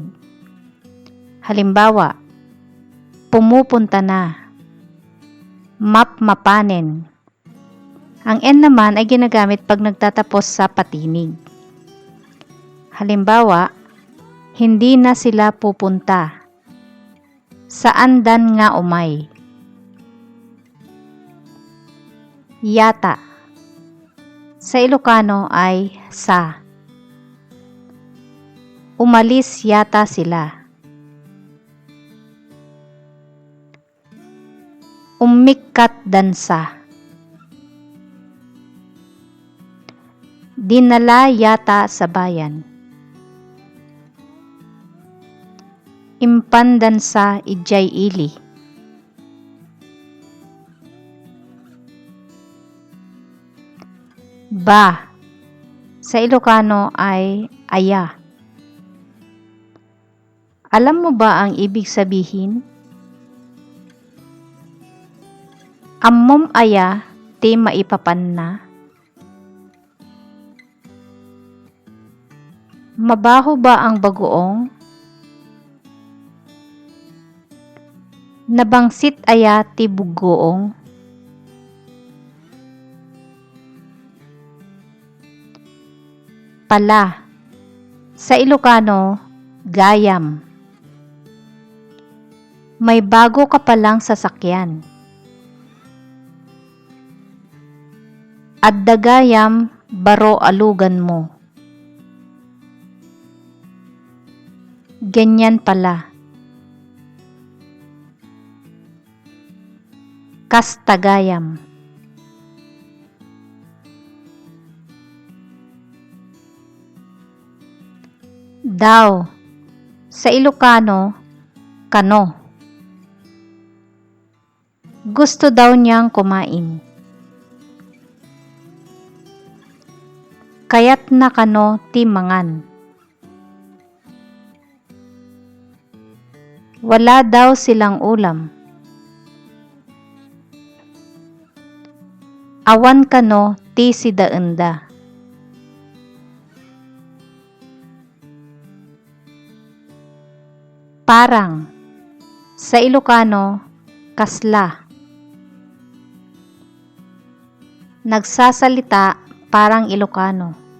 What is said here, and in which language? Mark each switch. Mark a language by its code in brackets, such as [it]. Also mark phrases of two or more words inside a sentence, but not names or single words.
[tl] Halimbawa, pumupunta na, mapanen. Ang N naman ay ginagamit pag nagtatapos sa patinig. Halimbawa, hindi na sila pupunta. [ilo] Saan dan nga umay? [tl] Yata. Sa Ilocano ay sa. Umalis yata sila. [ilo] Umikat dansa. [tl] Dinala yata sa bayan. [ilo] Impandan sa ijay ili. [tl] Ba. Sa Ilocano ay aya. Alam mo ba ang ibig sabihin? [ilo] Ammom aya ti maipapan na. [tl] Mabaho ba ang bagoong? [ilo] Nabangsit aya ti bugoong? [tl] Pala. Sa Ilocano, gayam. May bago ka palang sasakyan. [ilo] Adda gayam baro alugan mo. [tl] Ganyan pala. [ilo] Kastagayam. [tl] Daw. Sa Ilocano, kano. Gusto daw niyang kumain. [ilo] Kaya't na kano ti mangan. [tl] Wala daw silang ulam. [ilo] Awan kano ti sidaenda. [tl] Parang. Sa Ilocano, kasla. Nagsasalita parang Ilocano.